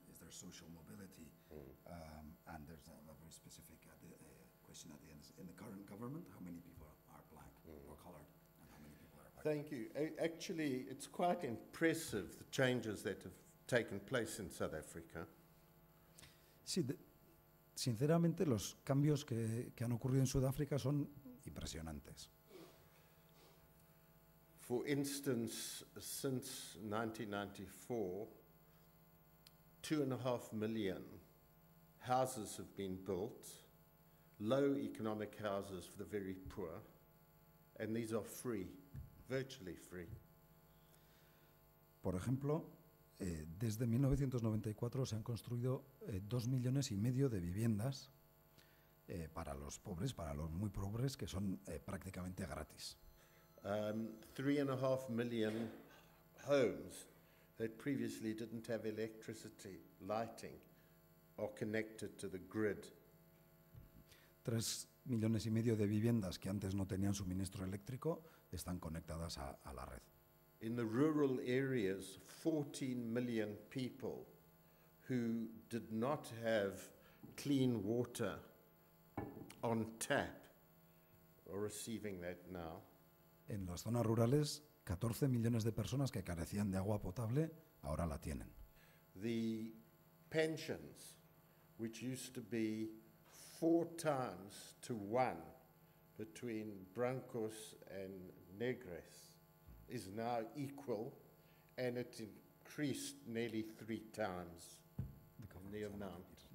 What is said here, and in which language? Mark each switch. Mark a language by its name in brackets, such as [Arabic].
[English] Is there social mobility? And there's a very specific question at the end. In the current government, how many people are black or colored, and how many people are white? Thank you. Actually, it's quite impressive, the changes that have taken place in South Africa. [Spanish] Sí, sinceramente los cambios que han ocurrido en Sudáfrica son impresionantes. [English] For instance, since 1994, 2.5 million houses have been built, low economic houses for the very poor, and these are free, virtually free. [Spanish] Por ejemplo, desde 1994 se han construido 2,5 millones de viviendas para los pobres, para los muy pobres, que son prácticamente gratis. [English] 3.5 million homes that previously didn't have electricity, lighting, are connected to the grid. [Spanish] 3,5 millones de viviendas que antes no tenían suministro eléctrico están conectadas a la red. [English] In the rural areas, 14 million people who did not have clean water on tap are receiving that now. [Spanish] En las zonas rurales, 14 millones de personas que carecían de agua potable ahora la tienen. [English] The pensions, which used to be 4 times to 1 between Brancos and Negres, is now equal, and it increased nearly 3 times the amount.